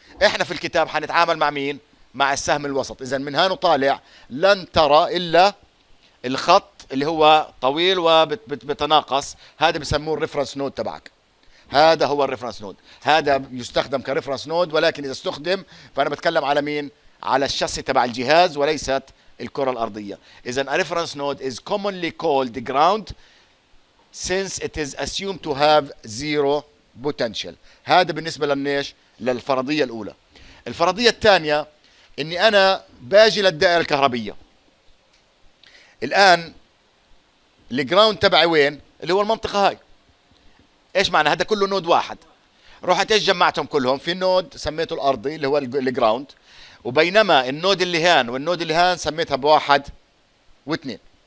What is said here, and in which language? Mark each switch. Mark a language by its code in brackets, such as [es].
[ar] احنا في الكتاب حنتعامل مع مين؟ مع السهم الوسط. اذا من هنا طالع لن ترى الا الخط اللي هو طويل وبتناقص، هذا بسموه الريفرنس نود تبعك. هذا هو الريفرنس نود، هذا يستخدم كريفرنس نود، ولكن اذا استخدم فانا بتكلم على مين؟ على الشاصي تبع الجهاز وليست الكرة الأرضية. إذا [en] a reference node is commonly called the ground since it is assumed to have zero potential. [ar] هذا بالنسبة للنيش للفرضية الأولى. الفرضية الثانية إني أنا باجي للدائرة الكهربية. الآن الجراوند تبعي وين؟ اللي هو المنطقة هاي. إيش معنى؟ هذا كله نود واحد. رحت إيش جمعتهم كلهم في نود سميته الأرضي اللي هو الجراوند، وبينما النود اللي هان والنود اللي هان سميتها بواحد واثنين.